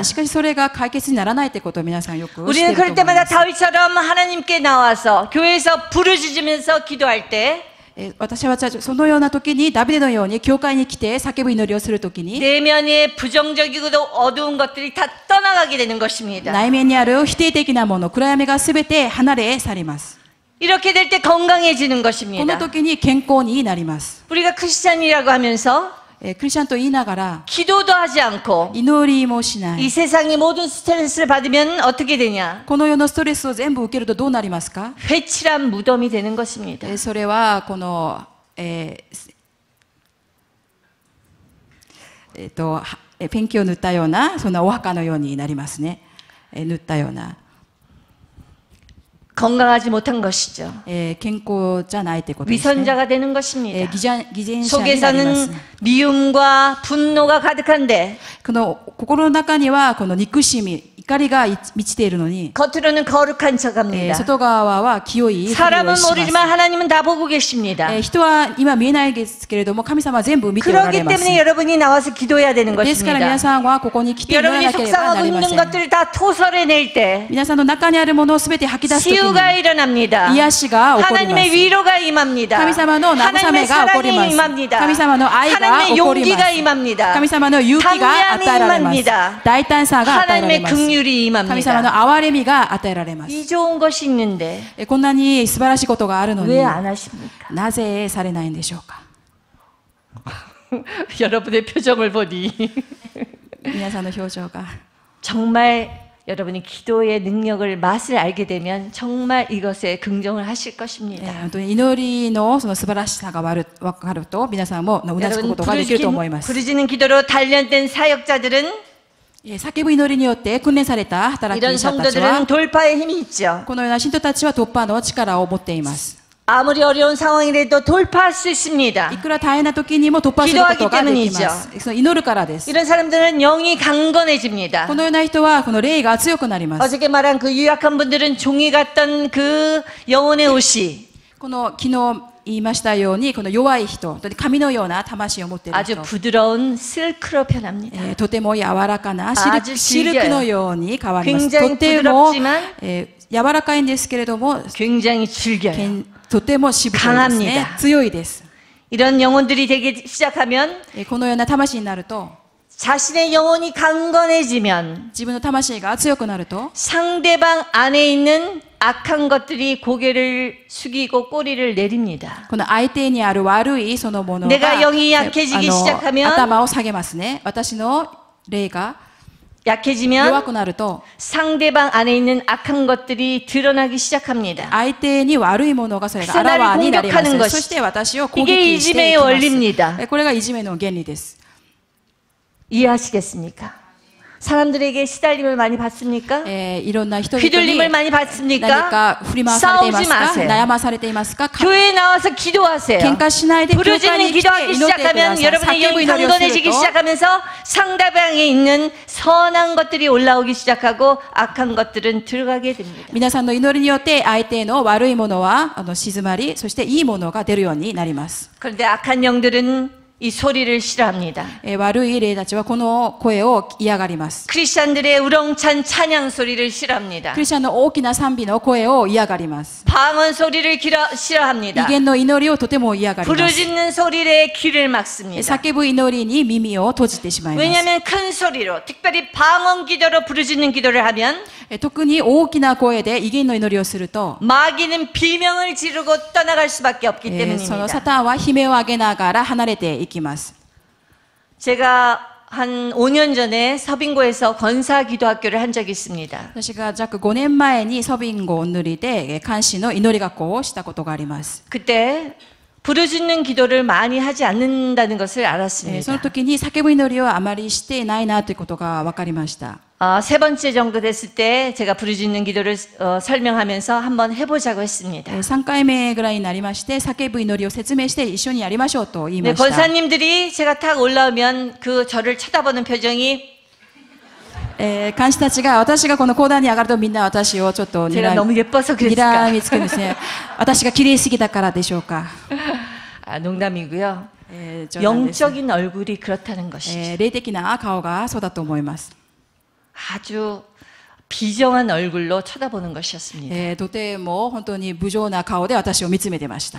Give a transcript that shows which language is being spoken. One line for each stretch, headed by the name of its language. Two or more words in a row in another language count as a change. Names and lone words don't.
Japanese: しかしそれが解決にならないということを皆さんよく知ってい
Korean: 우리는
Japanese: ると思
Korean: 그럴
Japanese: い
Korean: 때마다
Japanese: ます。
Korean: 다윗처럼 하나님께 나와서 교회에서 부르짖으면서 기도할 때
Japanese: 私はそのような時にダビデのように教会に来て叫ぶ祈りをする時に
Korean: 내면의 부정적이고도 어두운 것들이 다 떠나가게 되는 것입니다.
Japanese: 内面にある否定的なもの暗闇がすべて離れ去ります。
Korean: 이렇게 될 때 건강해지는
Japanese: この
Korean: 것입니다.
Japanese: 時に健康になります。
Korean: 우리가 크리스찬이라고 하면서
Japanese: クリスチャンと言いながら
Korean: 기도도 하지 않고
Japanese: 祈りもしな
Korean: 이
Japanese: い。
Korean: 세상의 모든 스트레스를 받으면 어떻게 되냐?
Japanese: この世のストレスを全部受けるとどうなりますか？
Korean: 회칠한 무덤이 되는 것입니다.
Japanese: それはこのペンキを塗ったようなそんなお墓のようになりますね。塗ったような、
Korean: 건강하지 못한 것이죠.
Japanese: 健康じゃないということですね。
Korean: 위선자가 되는 것입니다.
Japanese: 偽善者になります。
Korean: 속에서는 미움과 분노가 가득한데
Japanese: この心の中にはこの憎しみ、怒りが満ちているのに、
Korean: 겉으로는 거룩한 척합니다.
Japanese: 外側は清いふりをし
Korean: 사람은
Japanese: ます。
Korean: 모르지만 하나님은 다 보고 계십니다.
Japanese: 人は今見えないですけれども、神様は全部見ておら
Korean: 그렇기
Japanese: れます。
Korean: 때문에 여러분이 나와서 기도해야 되는
Japanese: ですから
Korean: 것입니다.
Japanese: 皆さんはここに来て祈ら
Korean: 여러분이
Japanese: なければな
Korean: 속상하고
Japanese: りま
Korean: 힘든
Japanese: せん。
Korean: 것들을 다 토설해낼 때
Japanese: 皆さんの中にあるものをすべて吐き出すとき
Korean: 치유가
Japanese: に
Korean: 일어납니다.
Japanese: 癒しが起こりま
Korean: 하나님의
Japanese: す。
Korean: 위로가 임합니다.
Japanese: 神様の慰
Korean: 하나님의
Japanese: めが起こり
Korean: 사랑이
Japanese: ます。
Korean: 임합니다.
Japanese: 神様の愛が
Korean: 하나님의
Japanese: 起こりま
Korean: 용기가
Japanese: す。
Korean: 임합니다.
Japanese: 神様の勇気が与えられます。
Korean: 담량이
Japanese: 大胆さが与えられ
Korean: 하나님의
Japanese: ます。
Korean: 긍휼이
Japanese: 神様の
Korean: 임합니다.
Japanese: 憐れみが与えられます。
Korean: 이 좋은 것이 있는데
Japanese: こんなに素晴らしいことがあるのに
Korean: 왜 안 하십니까?
Japanese: なぜされないんでしょうか。
Korean: 여러분의 표정을 보니
Japanese: 皆さんの表情が
Korean: 정말 여러분이 기도의 능력을 맛을 알게 되면 정말 이것에 긍정을 하실 것입니다.
Japanese: 本当に祈りのその素晴らしさが分かると皆さんもうなずく
Korean: 여러분
Japanese: ことができると思います。
Korean: 부르짖는 기도로 단련된 사역자들은
Japanese: 叫ぶ祈りによって訓練された働き
Korean: 이런
Japanese: 者たちは
Korean: 성도들은 돌파의 힘이 있죠.
Japanese: このような信徒たちは突破の力を持っています。
Korean: 아무리 어려운 상황이라도 돌파할 수 있습니다.
Japanese: いくら大変な時にも突破することができます。その祈るからです。
Korean: 이런 사람들은 영이 강건해집니다.
Japanese: このような人はこの霊が強くなります。
Korean: 어저께 말한 그 유약한 분들은 종이 같던 그 영혼의 옷이
Japanese: この昨日言いましたようにこの弱い人、紙のような魂を持っている
Korean: 아주
Japanese: 人、
Korean: 부드러운 실크로 변합니다.
Japanese: とても柔らかなあじシルクのように変わります。
Korean: 굉장히
Japanese: とても、
Korean: 부드럽지만
Japanese: 柔らかいんですけれども、
Korean: 굉장히 질겨요.
Japanese: とてもしぶといですね。
Korean: 강합니다.
Japanese: 強いです。
Korean: 이런 영혼들이 되기 시작하면
Japanese: このような魂になると、
Korean: 자신의 영혼이 강건해지면
Japanese: 自分の魂が強くなると、
Korean: 상대방 안에 있는 악한 것들이 고개를 숙이고 꼬리를 내립니다.
Japanese: この相手にある悪いそのものが
Korean: 내가 영이 약해지기 시작하면
Japanese: 頭を下げますね。私の霊が弱
Korean: 약해지면
Japanese: くなると、
Korean: 상대방 안에 있는 악한 것들이 드러나기 시작합니다.
Japanese: 相手に悪いものがそれがあらわになりま
Korean: 하는
Japanese: す。
Korean: 것이
Japanese: そして私を攻
Korean: 이게
Japanese: 撃してい
Korean: 이지매의
Japanese: きま
Korean: 원리입니다.
Japanese: す。これがいじめの原理です。
Korean: 이해하시겠습니까? 사람들에게 시달림을 많이 받습니까?
Japanese: いろんな人々に
Korean: 휘둘림을 많이
Japanese: 何
Korean: 받습니까?
Japanese: か振り回されています
Korean: 싸우지
Japanese: か？
Korean: 마세요.
Japanese: 悩まされていますか？
Korean: 교회에 나와서 기도하세요.
Japanese: 喧嘩しないで教会
Korean: 부르짖는
Japanese: に来て
Korean: 기도하기
Japanese: 祈ってくだ
Korean: 시작하면
Japanese: さい。
Korean: 여러분의
Japanese: 叫ぶ
Korean: 영이
Japanese: 祈りをする
Korean: 강건해지기
Japanese: と
Korean: 시작하면서 상대방에 있는 선한 것들이 올라오기 시작하고 악한 것들은 들어가게 됩니다.
Japanese: 皆さんの祈りによって相手の悪いものは静まり、そしていいものが出るようになります。
Korean: 그런데 악한 영들은 이 소리를 싫어합니다.
Japanese: 悪い霊たちはこの声を嫌がります。
Korean: 크리스찬들의 우렁찬 찬양 소리를 싫어합니다.
Japanese: クリスチャンの大きな賛美の声を嫌がります。
Korean: 방언 소리를 싫어합니다.
Japanese: 威厳の祈りをとても嫌がります。
Korean: 부르짖는 소리에 귀를 막습니다.
Japanese: 叫ぶ祈りに耳を閉じてしまいます。
Korean: 왜냐하면 큰 소리로 특별히 방언 기도로 부르짖는 기도를 하면
Japanese: 特に大きな声で威厳の祈りをすると、
Korean: 마귀는 비명을 지르고 떠나갈 수밖에 없기
Japanese: そのサ
Korean: 때문입니다.
Japanese: タンは悲鳴を上げながら離れていきます。
Korean: 제가 한 5년 전에 서빙고에서 권사 기도학교를 한 적이 있습니다.
Japanese: 私が約5年前にソビンゴお塗りで監視の祈り学校をしたことがあります。
Korean: 그때 부르짖는 기도를 많이 하지 않는다는 것을
Japanese: その
Korean: 알았습니다.
Japanese: 時に叫ぶ祈りをあまりしていないなということが分かりました。
Korean: 세 번째 정도 됐을 때 제가 부르짖는 기도를 설명하면서 한번 해보자고 했습니다.
Japanese: 3 回目ぐらいになりまして、叫ぶ祈りを説明して一緒にやりましょうと言い
Korean: 네,
Japanese: ました。
Korean: 권사님들이 제가 탁 올라오면 그 저를 쳐다보는 표정이
Japanese: 監視たちが私がこの講談に上がるとみんな私をちょっと
Korean: 제가 너무 예뻐서
Japanese: 睨
Korean: 그랬을까?
Japanese: みつくんですね。私が綺麗すぎたからでしょうか。
Korean: 농담이고요.
Japanese: 冗談です
Korean: 영적인 얼굴이 그렇다는 것이죠.
Japanese: 霊的な顔がそうだと思います。
Korean: 아주 비정한 얼굴로 쳐다보는 것이었습니다.
Japanese: とても本当に無情な顔で私を見つめてました。